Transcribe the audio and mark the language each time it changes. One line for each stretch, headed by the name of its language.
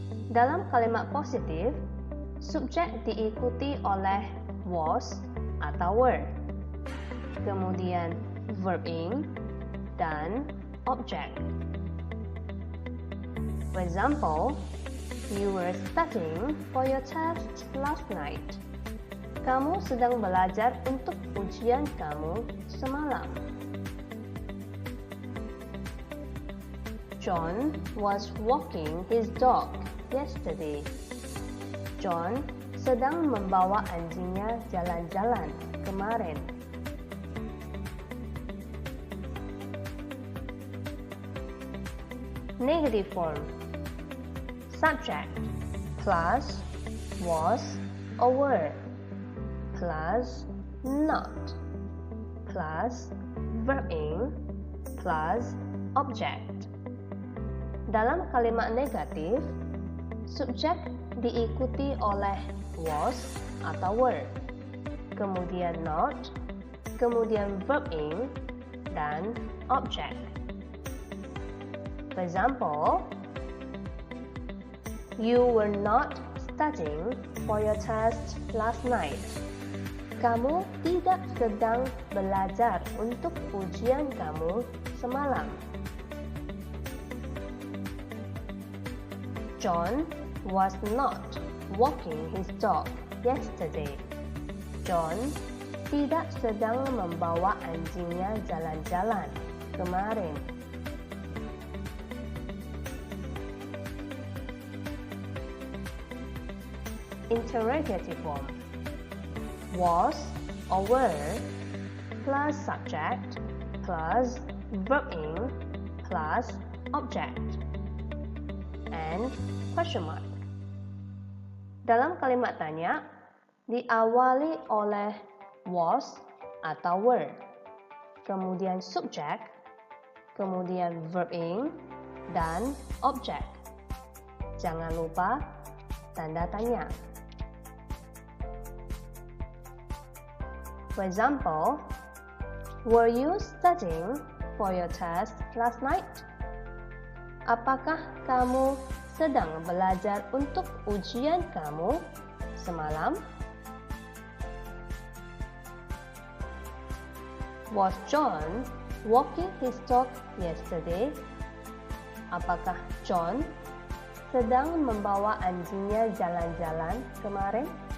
Indonesian: Dalam kalimat positif, subjek diikuti oleh was atau were, kemudian verb ing dan object.
English: For example, you were studying for your test last night.
Indonesian: Kamu sedang belajar untuk ujian kamu semalam.
English: John was walking his dog yesterday.
Indonesian: John sedang membawa anjingnya jalan-jalan kemarin.
English: Negative form. Subject plus was or were plus not plus verb ing plus object.
Indonesian: Dalam kalimat negatif, subjek diikuti oleh was atau were, kemudian not, kemudian verb ing, dan object.
English: For example, you were not studying for your test last night.
Indonesian: Kamu tidak sedang belajar untuk ujian kamu semalam.
English: John was not walking his dog yesterday.
Indonesian: John tidak sedang membawa anjingnya jalan-jalan kemarin.
English: Interrogative form. Was or were plus subject plus verb ing plus object and question mark.
Indonesian: Dalam kalimat tanya, diawali oleh was atau were, kemudian subject, kemudian verb ing, dan object. Jangan lupa tanda tanya.
English: For example, were you studying for your test last night?
Indonesian: Apakah kamu sedang belajar untuk ujian kamu semalam?
English: Was John walking his dog yesterday?
Indonesian: Apakah John sedang membawa anjingnya jalan-jalan kemarin?